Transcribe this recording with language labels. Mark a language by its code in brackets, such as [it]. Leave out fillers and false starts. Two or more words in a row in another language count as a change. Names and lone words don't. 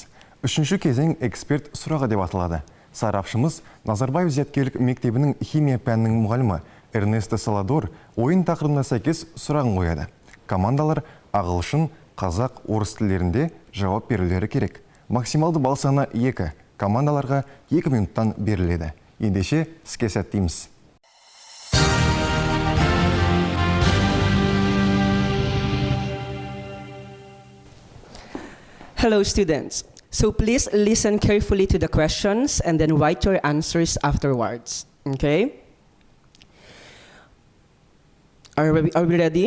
[kk] Үшінші кезең эксперт сұрағы деп аталады. Сарапшымыз Назарбаев зияткерлік мектебінің химия пәнінің мұғалімі Эрнесто Саладор ойын тақырыбына сәйкес сұрағын қояды. Командалар ағылшын, қазақ, орыс тілдерінде жауап берулері керек. Максималды балл саны 2. Командаларға 2 минуттан беріледі. Ендеше іске сәттейміз. [en] Hello students. So please listen carefully to the questions and then write your answers afterwards. Okay? Are we ready?